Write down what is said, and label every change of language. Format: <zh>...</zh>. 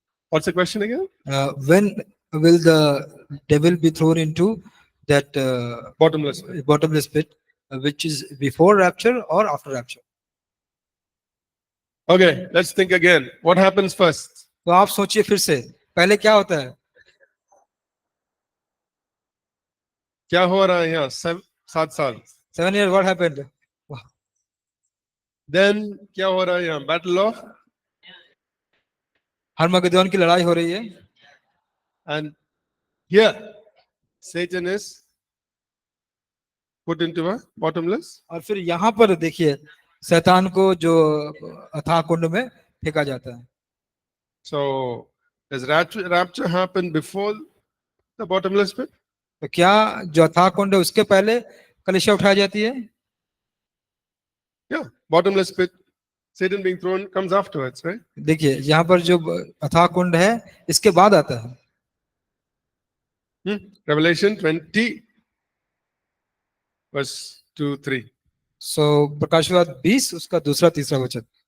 <en>What's the question again? When will the devil be thrown into that Bottomless. pit, which is before rapture or after rapture? Okay, let's think again. What happens first?</en> <hi>तो आप सोचिए फिर से, पहले क्या होता है? क्या हो रहा है यहाँ 7 साल?</hi> <en>7 years, what happened? Then</en> <hi>क्या हो रहा है यहाँ?</hi> <en>Battle of?</en> <hi>हरमगदोन की लड़ाई हो रही है।</hi> <en>And here, Satan is put into a bottomless.</en> <hi>और फिर यहाँ पर देखिए शैतान को जो अथाह कुंड में फेंका जाता है।</hi> <en>So, does rapture happen before the bottomless pit?</en> <hi>तो क्या जो अथाह कुंड है उसके पहले कलीसिया उठाई जाती है?</hi> <en>Yeah, bottomless pit. Satan being thrown comes afterwards, right?</en> <hi>देखिए यहाँ पर जो अथाह कुंड है इसके बाद आता है।</hi> <en>Revelation 20 verse 2-3.</en> <hi>सो प्रकाशवाद 20 उसका दूसरा तीसरा वचन।</hi>